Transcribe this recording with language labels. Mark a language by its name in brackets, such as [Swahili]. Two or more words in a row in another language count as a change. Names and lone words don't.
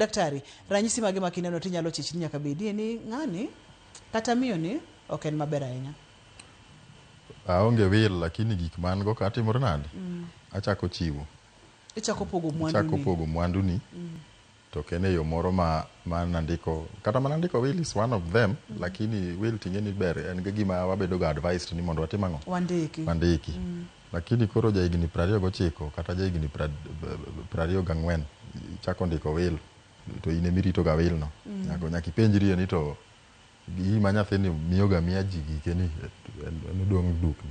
[Luo (Kenya and Tanzania)] Daktari, ranyisi mage ma kineno tinyalo chich ni nyaka bedie ni ng'ani kata miyo ni ok en maber ahinya? Aonge wil, lakini gik man go katimore nade? Achako chiwo. Ichako pogo mwandu ni. Achako pogo mwandu ni. To kene yo moro ma nandiko, kata manandiko [English] will is one of them, [Luo (Kenya and Tanzania)] lakini will tingeni ber en gima wabedo ga advised ni mondo watim ang'o? Wandiki. Lakini koro ja higni 29 kata ja higni 24 chako ndiko will, to ine mirito ga will no. Nyaka ipenjri ni to gima nyathini miyoga miya ji gike ni nodong' dukni.